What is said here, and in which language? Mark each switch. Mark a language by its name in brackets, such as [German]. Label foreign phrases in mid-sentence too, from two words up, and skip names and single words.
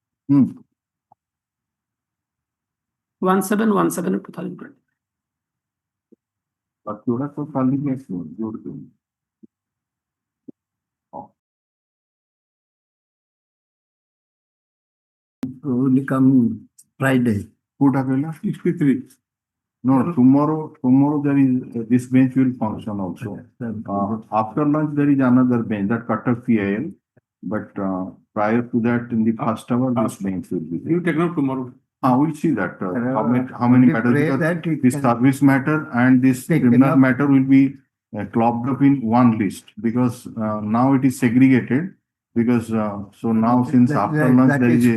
[English] 1717 of 2020. [Odia] ବାକି ତ କାଲି ବି ଆସିବ ଯୋଉଠି [English] will come Friday. [Odia] କୋଉଟା କହିଲା 63? [English] No, tomorrow there is this bench will function also. After lunch there is another bench that Cuttack PIL, but prior to that in the first hour this bench will be there. You take note tomorrow. We'll see that how many matters, because this service matter and this criminal matter will be clubbed up in one list, because now it is segregated, because so now since after lunch there is a